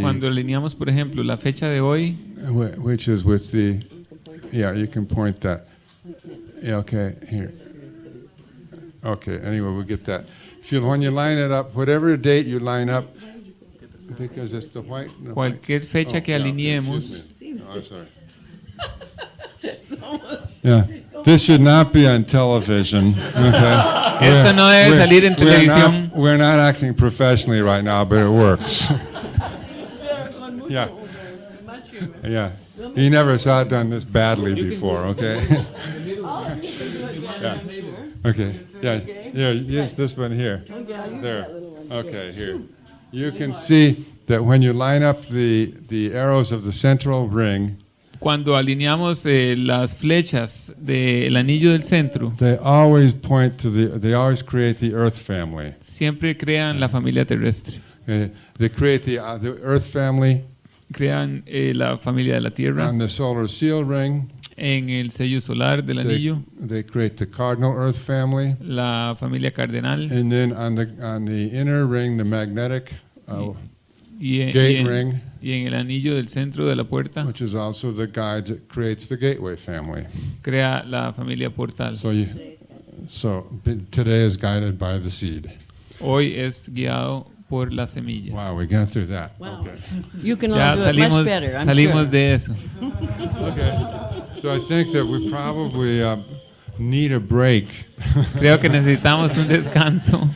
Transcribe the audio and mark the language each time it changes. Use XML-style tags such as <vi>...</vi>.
<es>Cuando alineamos, por ejemplo, la fecha de hoy,</es> <en>which is with the, yeah, you can point that. Yeah, okay, here. Okay, anyway, we'll get that. When you line it up, whatever date you line up, because it's the white.</en> <es>cualquier fecha que</es> <en>yeah,</en> <es>alineemos,</es> <en>excuse me. Oh, sorry. Yeah, this should not be on television. Okay.</en> <es>Esto no debe salir en televisión.</es> <en>We're not acting professionally right now, but it works. Yeah. Yeah. He never saw it done this badly before, okay? Yeah. Okay. Yeah. Here, use this one here. There. Okay, here. You can see that when you line up the arrows of the central ring,</en> <es>cuando alineamos las flechas del anillo del centro,</es> <en>they always point to they always create the Earth family.</en> <es>siempre crean la familia terrestre.</es> <en>They create the Earth family</en> <es>Crean la familia de la Tierra</es> <en>on the solar seal ring.</en> <es>en el sello solar del anillo,</es> <en>They create the cardinal Earth family,</en> <es>la familia cardenal,</es> <en>and then on the inner ring, the magnetic</en> <es>y</es> <en>gate ring,</en> <es>en el anillo del centro de la puerta</es> <en>which is also the guides that creates the gateway family.</en> <es>crea la familia portal.</es> <en>So today is guided by the seed.</en> <es>Hoy es guiado por la semilla.</es> <en>Wow, we got through that. Wow. Okay. You can</en> <es>Ya</es> <en>all do it much</en> <es>salimos,</es> <en>better, I'm</en> <es>salimos</es> <en>sure.</en> <es>de eso.</es> <en>Okay. So I think that we probably need a break.</en> <es>Creo que necesitamos un descanso.</es>